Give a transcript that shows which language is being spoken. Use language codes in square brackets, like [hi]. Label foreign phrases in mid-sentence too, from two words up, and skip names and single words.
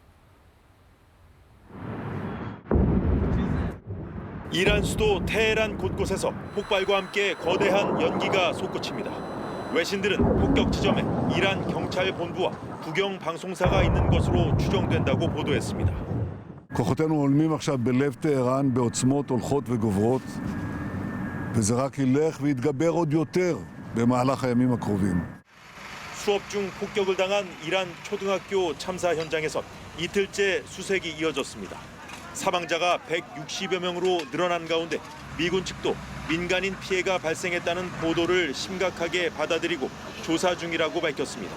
[ko] 이란 수도 테헤란 곳곳에서 폭발과 함께 거대한 연기가 솟구칩니다. 외신들은 폭격 지점에 이란 경찰 본부와 국영 방송사가 있는 것으로 추정된다고 보도했습니다. [he] כוחותינו עולמים עכשיו בלב טהרן בעוצמות הולכות וגוברות, וזה רק ילך ויתגבר עוד יותר במהלך הימים הקרובים. [ko] 수업 중 폭격을 당한 이란 초등학교 참사 현장에선 이틀째 수색이 이어졌습니다. 사망자가 160여 명으로 늘어난 가운데 미군 측도 민간인 피해가 발생했다는 보도를 심각하게 받아들이고 조사 중이라고 밝혔습니다.